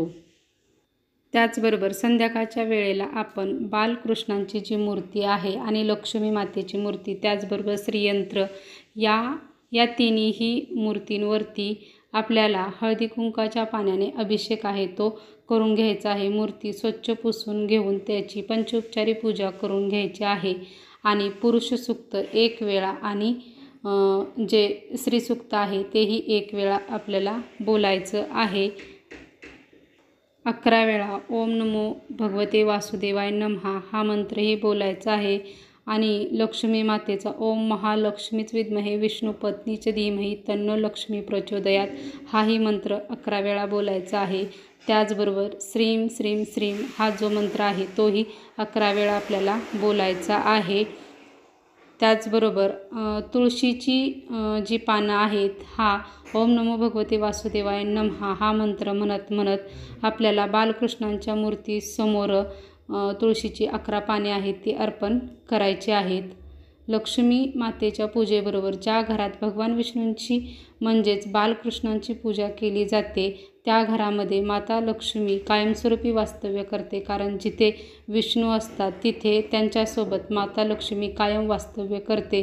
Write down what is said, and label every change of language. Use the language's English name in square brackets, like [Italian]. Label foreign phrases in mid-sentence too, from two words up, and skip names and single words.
[Marathi] त्याचबरोबर संध्याकाळच्या वेळेला आपण बालकृष्णांची जी मूर्ती आहे आणि लक्ष्मी मातेची मूर्ती त्याचबरोबर श्रीयंत्र या तिन्ही मूर्तींवरती आपल्याला हळदी कुंकाच्या पाण्याने अभिषेक आहे तो करून घ्यायचा आहे. मूर्ती स्वच्छ पुसून घेऊन त्याची पंचोपचारी पूजा करून घ्यायची आहे आणि पुरुष सूक्त 1 वेळा आणि जे श्रीसूक्त आहे तेही 1 वेळा आपल्याला बोलायचं आहे. 11 वेळा [Sanskrit] ओम नमो भगवते वासुदेवाय नमः [Marathi] हा मंत्रही बोलायचा आहे आणि लक्ष्मी मातेचा [Sanskrit] ओम महालक्ष्मीच विद्महे विष्णुपत्नीच धीमहि तन्नो लक्ष्मी प्रचोदयात [Marathi] हाही मंत्र 11 वेळा बोलायचा आहे. त्याचबरोबर [Sanskrit] श्रीं श्रीं श्रीं [Marathi] हा जो मंत्र आहे तोही 11 वेळा आपल्याला बोलायचा आहे. त्याचबरोबर तुळशीची जी पानं आहेत हा [Sanskrit] ओम नमो भगवते वासुदेवाय नमः [Marathi] हा मंत्र म्हणत आपल्याला बालकृष्णांच्या मूर्तीसमोर तुळशीची 11 पाने आहेत ती अर्पण करायची आहेत. लक्ष्मी मातेच्या पूजेबरोबर ज्या घरात भगवान विष्णूंची म्हणजेच बालकृष्णांची पूजा केली जाते त्या घरामध्ये माता लक्ष्मी कायमस्वरूपी वास्तव्य करते, कारण जिथे विष्णू असतात तिथे त्यांच्यासोबत माता लक्ष्मी कायम वास्तव्य करते.